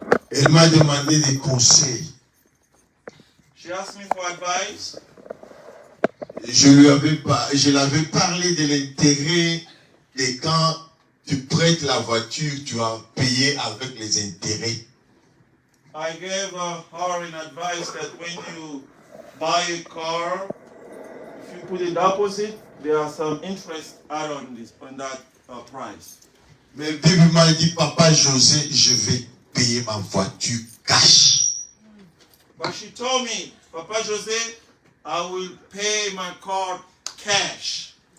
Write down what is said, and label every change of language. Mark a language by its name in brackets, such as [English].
[French] Elle m'a demandé des conseils. [English] She asked me for advice. [French] Je l'avais parlé de l'intérêt de quand tu prêtes la voiture, tu vas payer avec les intérêts. [English] I gave her an advice that when you buy a car, if you put a deposit, there are some interest added on that price. [French] Mais Bibi m'a dit, Papa José, je vais payer ma voiture cash. [English] But she told me, Papa José, I will pay my car cash.